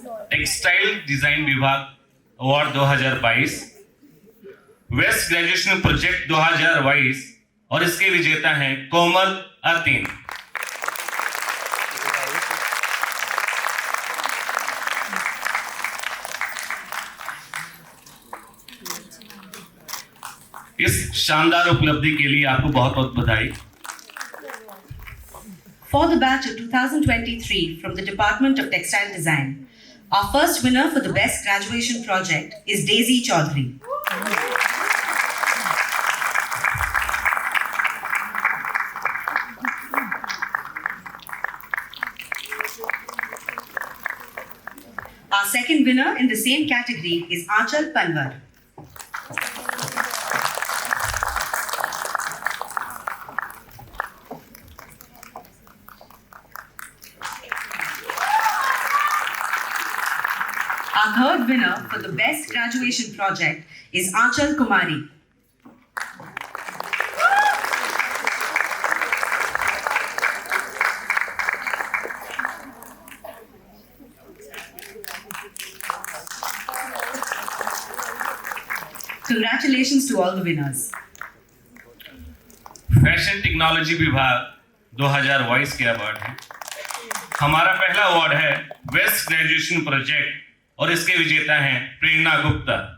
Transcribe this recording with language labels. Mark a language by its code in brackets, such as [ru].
[hi] Textile design विभाग award 2022, waste graduation project 2022 और इसके विजेता हैं कोमल अतीन। इस शानदार उपलब्धि के लिए आपको बहुत बहुत बधाई। [en] For the batch of 2023 from the Department of Textile Design, our first winner for the Best Graduation Project is Daisy Chaudhary. Our second winner in the same category is Aanchal Panwar. Our third winner for the Best Graduation Project is Aanchal Kumari. Congratulations to all the winners. [hi] Fashion technology विभाग 2022 के award है। हमारा पहला award है best graduation project और इसके विजेता हैं प्रेरणा गुप्ता।